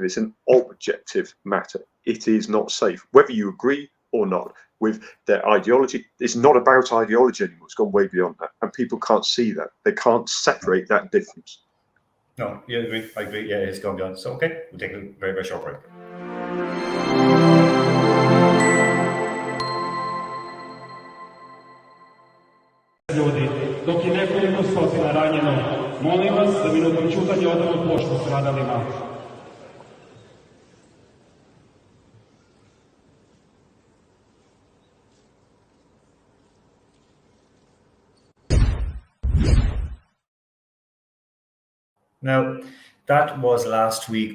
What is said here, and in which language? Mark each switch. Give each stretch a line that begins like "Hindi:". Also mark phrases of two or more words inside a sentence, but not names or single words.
English: It's an objective matter. It is not safe, whether you agree or not with their ideology. It's not about ideology anymore. It's gone way beyond that. And people can't see that. They can't separate that difference. No, yeah, I agree. Yeah, it's gone beyond. So, okay, we'll take a very, very short break.
Serbian: Ljudi, dok je nekoliko stotina ranjeno, molim vas da minutom ćutanja odamo poštu stradalima.
English: Now, that was last week.